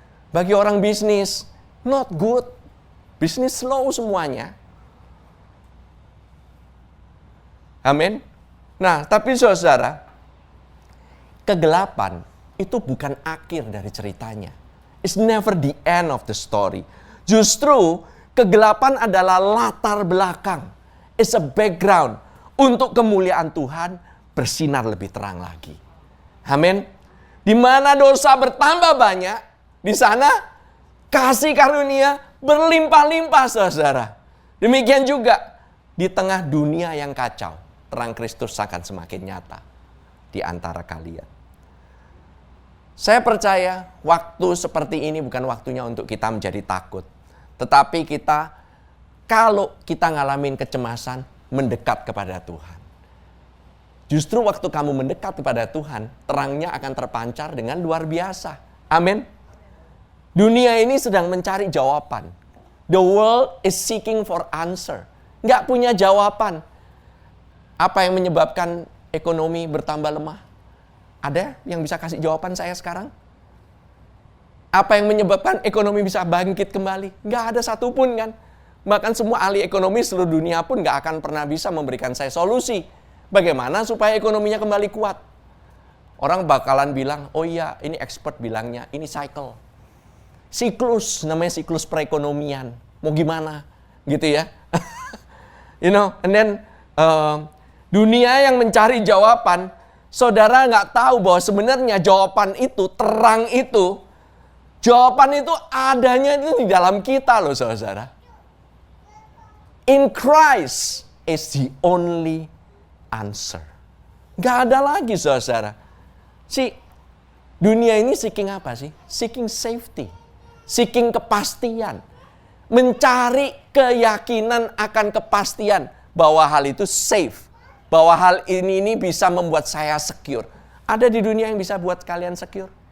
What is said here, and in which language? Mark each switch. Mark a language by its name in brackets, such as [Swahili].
[Indonesian] Bagi orang bisnis, [English] not good. [Indonesian] Bisnis slow semuanya. Amin. Nah, tapi saudara, kegelapan itu bukan akhir dari ceritanya. [English] It's never the end of the story. [Indonesian] Justru kegelapan adalah latar belakang. [English] It's a background [Indonesian] untuk kemuliaan Tuhan bersinar lebih terang lagi. Amin. Di mana dosa bertambah banyak, di sana kasih karunia berlimpah-limpah, saudara. Demikian juga di tengah dunia yang kacau, terang Kristus akan semakin nyata di antara kalian. Saya percaya waktu seperti ini bukan waktunya untuk kita menjadi takut. Tetapi kalau kita ngalamin kecemasan, mendekat kepada Tuhan. Justru waktu kamu mendekat kepada Tuhan, terangnya akan terpancar dengan luar biasa. Amin. Dunia ini sedang mencari jawaban. [English] The world is seeking for answer. [Indonesian] Nggak punya jawaban. Apa yang menyebabkan ekonomi bertambah lemah? Ada yang bisa kasih jawaban saya sekarang? Apa yang menyebabkan ekonomi bisa bangkit kembali? Nggak ada satupun kan. Bahkan semua ahli ekonomi seluruh dunia pun nggak akan pernah bisa memberikan saya solusi. Bagaimana supaya ekonominya kembali kuat? Orang bakalan bilang, oh iya ini expert bilangnya, ini cycle. Siklus, namanya siklus perekonomian. Mau gimana? Gitu ya. [English] And then [Indonesian] dunia yang mencari jawaban, saudara nggak tahu bahwa sebenarnya jawaban itu, terang itu, jawaban itu adanya itu di dalam kita loh saudara. [English] In Christ is the only answer. [Indonesian] Gak ada lagi saudara. Dunia ini seeking apa sih? [English] Seeking safety. [Indonesian] Seeking kepastian. Mencari keyakinan akan kepastian bahwa hal itu safe. Bahwa hal ini bisa membuat saya secure. Ada di dunia yang bisa buat kalian secure?